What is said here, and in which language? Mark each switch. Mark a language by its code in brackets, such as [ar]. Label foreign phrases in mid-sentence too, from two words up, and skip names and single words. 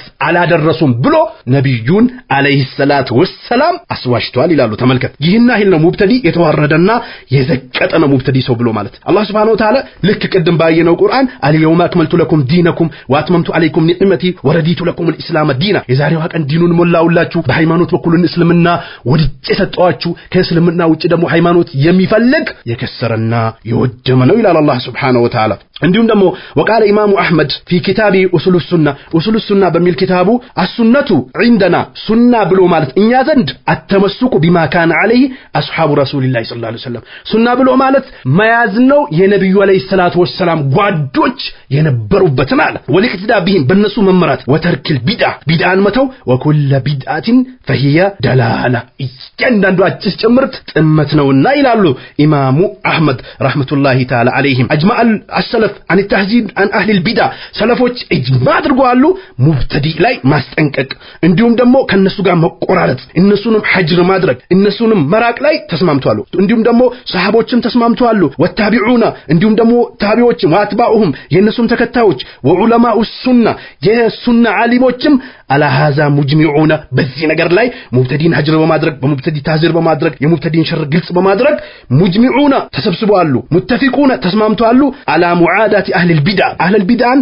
[am] አላደረሱም ብሎ ነብዩን [ar] عليه الصلاة والسلام [am] አስዋሽቷል ይላሉ ተመልከት ይህና ይል ነው ሙብተዲ የተዋረደና የዘቀጠ ነው ሙብተዲ ሰው ብሎ ማለት አላህ [ar] سبحانه وتعالى [am] ልክ ቅድም ባየነው ቁርአን [ar] اليوم أكملت لكم دينكم وأتممت عليكم نعمتي ورضيت لكم الإسلام دينا [am] የዛሬው ቀን ዲኑን ሞላውላችሁ በሃይማኖት በኩልን እስልምና ወድጄ ሰጠዋችሁ ከእስልምና ውጪ ደግሞ ሃይማኖት የሚፈልግ የከሰረና የወደመ ነው ይላል አላህ [ar] سبحانه وتعالى [am] እንዲሁም ደግሞ [ar] وقال امام احمد في كتاب اصول السنه [am] በሚል ኪታቡ [ar] السنه عندنا [am] ሱና ብሎ ማለት እኛ ዘንድ [ar] التمسك بما كان عليه اصحاب رسول الله صلى الله عليه وسلم [am] ሱና ብሎ ማለት መያዝ ነው የነብዩ [ar] عليه الصلاة والسلام [am] ጓዶች የነበሩበትን አለ [ar] والاقتداء بهم [am] በነሱ መመራት [ar] وترك البدع [am] መተው [ar] وكل بدعة فهي دلاله [am] እያንዳንዱ አዲስ ጭምርት ጥመት ነውና ይላሉ ኢማሙ አህመድ [ar] رحمة الله تعالى عليهم اجمع السلف عن التهذيب عن اهل البدع [am] ሰለፎች اجماع አድርገዋሉ ሙብተዲ ላይ ማስጠንቀቅ እንዲሁም ደግሞ ከነሱ ጋር መቆራረጥ እነሱንም ሐጅር ማድረግ እነሱንም መራቅ ላይ ተስማምቷሉ እንዲሁም ደግሞ ሰሃቦችም ተስማምቷሉ ወታቢዑና እንዲሁም ደግሞ ታቢዖችም ወአትባኡሁም የነሱም ተከታዮች [ar] وعلماء السنة [am] የሱና ዓሊሞችም [ar] على هذا مجمعون [am] በዚህ ነገር ላይ ሙብተዲን ሐጅር በማድረግ በሙብተዲ ታዝር በማድረግ የሙብተዲን ሸር ግልጽ በማድረግ ሙጅሚዑና ተሰብስበዋሉ ሙተፊቁና ተስማምቷሉ [ar] على معاداة أهل البدع